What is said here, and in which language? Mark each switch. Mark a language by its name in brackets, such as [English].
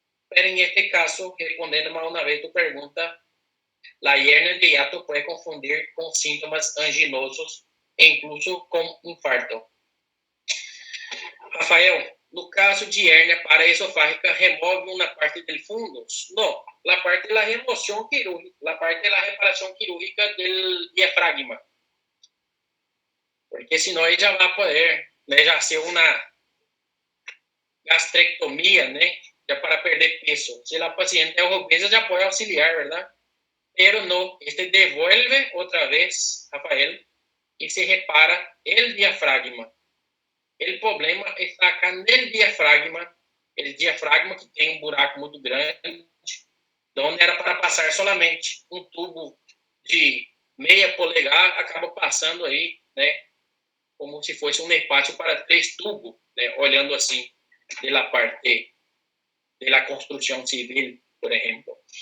[Spanish] Pero en este caso, respondiendo más una vez tu pregunta, la hernia de hiato puede confundir con síntomas anginosos e incluso con infarto. [Portuguese] Rafael, no caso de hernia paraesofágica, remove [Spanish] una parte del fundus? No, la parte de la remoción quirúrgica, la parte de la reparación quirúrgica del diafragma. [Portuguese] Porque senão ele já vai poder, né, já ser uma gastrectomia, né, já para perder peso. Se a paciente é obesa, já pode auxiliar, [Spanish] ¿verdad? Pero no, este devuelve otra vez, Rafael, y se repara el diafragma. El problema está acá en el diafragma que [Portuguese] tem um buraco muito grande, onde era para passar solamente um tubo de meia polegar, acaba passando aí, né, como se fosse um espaço para 3 tubos, né, olhando assim, [Spanish] de la parte de la construcción civil, por ejemplo.